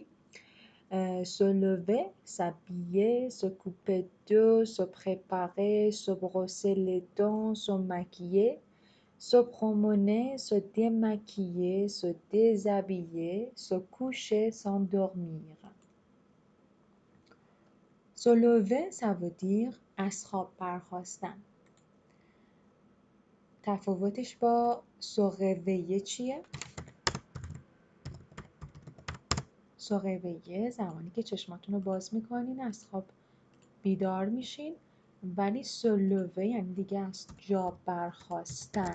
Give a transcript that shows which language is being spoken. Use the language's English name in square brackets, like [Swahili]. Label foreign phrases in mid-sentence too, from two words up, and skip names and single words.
[French] Se lever, s'habiller, se couper d'eau, se préparer, se brosser les dents, se maquiller, se promener, se démaquiller, se déshabiller, se coucher, s'endormir. Se lever, ça veut dire [Persian] از خواب برخاستن. تفاوتش با سوغویه چیه؟ سوغویه زمانی که چشماتون رو باز میکنین از خواب بیدار میشین، ولی سلوه یعنی دیگه از جا برخاستن.